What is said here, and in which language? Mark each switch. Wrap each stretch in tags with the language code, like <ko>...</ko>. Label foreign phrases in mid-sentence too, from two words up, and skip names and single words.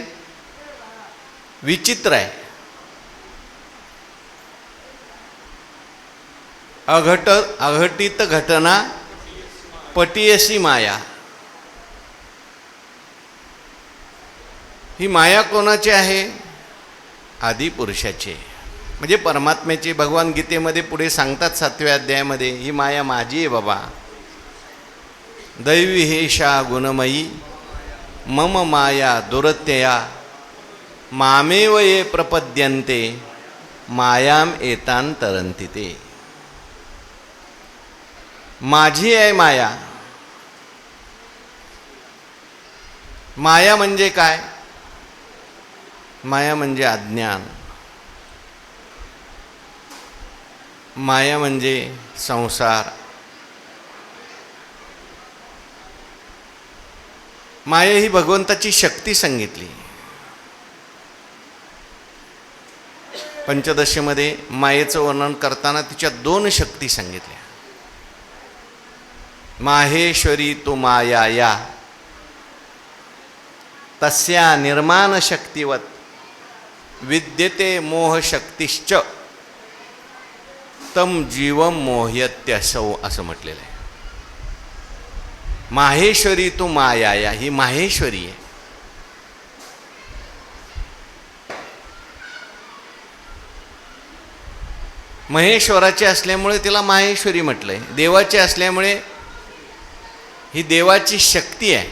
<mr>विचित्र आहे।</mr> <sa>अघटित घटना पटियसी माया।</sa> <mr>ही माया कोणाची आहे? आदी पुरुषाची, म्हणजे परमात्म्याची। भगवान गीतेमध्ये पुढे सांगतात 7व्या अध्यायामध्ये, ही माया माझी आहे बाबा।</mr> <sa>दैवी हेषा गुणमयी मम माया दुरत्यया, मामेव ये प्रपद्यन्ते मायाम एतान तरन्ति ते।</sa> <mr>माझी आहे माया। माया म्हणजे काय? माया म्हणजे अज्ञान, माया म्हणजे संसार। माया ही भगवंताची शक्ती सांगितली। पंचदशीमध्ये मायेचं वर्णन करताना तिच्या 2 शक्ती सांगितल्या।</mr> <sa>माहेश्वरी तु माया या, तस्या निर्माण शक्तिवत विद्यते मोह शक्तिश्च, तम जीवम मोह्यत्यसौ</sa> <mr>असं म्हटलेलं आहे।</mr> <sa>माहेश्वरी तू माया,</sa> <mr>ही माहेश्वरी आहे. महेश्वराचे असल्यामुळे तिला माहेश्वरी म्हटलंय. देवाचे असल्यामुळे ही देवाची शक्ती आहे.</mr>